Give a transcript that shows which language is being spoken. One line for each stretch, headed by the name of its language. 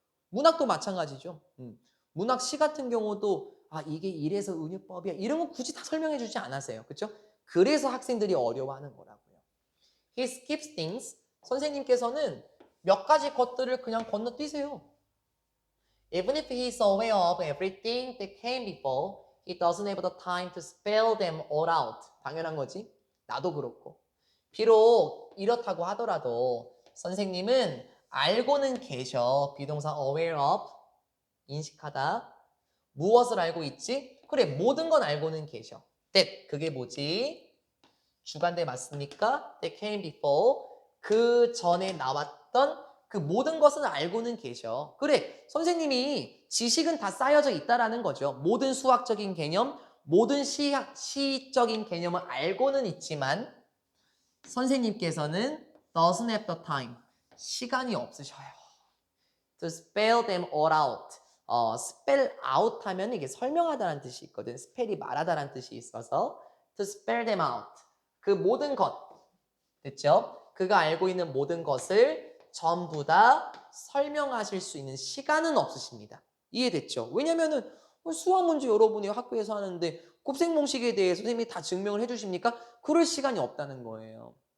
Korean: 문학도 마찬가지죠. 문학 시 같은 경우도 이게 이래서 은유법이야 이런 거 굳이 다 설명해 주지 않았어요. 그렇죠? 그래서 학생들이 어려워하는 거라고요.
English: He skips things.
Korean: 선생님께서는 몇 가지 것들을 그냥 건너뛰세요.
English: Even if he is aware of everything that came before, he doesn't have the time to spell them all out.
Korean: 당연한 거지. 나도 그렇고. 비록 이렇다고 하더라도 선생님은 알고는 계셔. 비동사 aware of, 인식하다. 무엇을 알고 있지? 그래, 모든 건 알고는 계셔. that, 그게 뭐지? 주관대 맞습니까?
English: that came before,
Korean: 그 전에 나왔던 그 모든 것은 알고는 계셔. 그래, 선생님이 지식은 다 쌓여져 있다라는 거죠. 모든 수학적인 개념, 모든 시적인 개념을 알고는 있지만 선생님께서는
English: doesn't have the time,
Korean: 시간이 없으셔요.
English: to spell them all out.
Korean: spell out 하면 이게 설명하다라는 뜻이 있거든. spell이 말하다라는 뜻이 있어서
English: to spell them out.
Korean: 그 모든 것, 됐죠? 그가 알고 있는 모든 것을 전부 다 설명하실 수 있는 시간은 없으십니다. 이해됐죠? 왜냐면은 수학 문제 여러분이 학교에서 하는데 곱셈공식에 대해 선생님이 다 증명을 해주십니까? 그럴 시간이 없다는 거예요.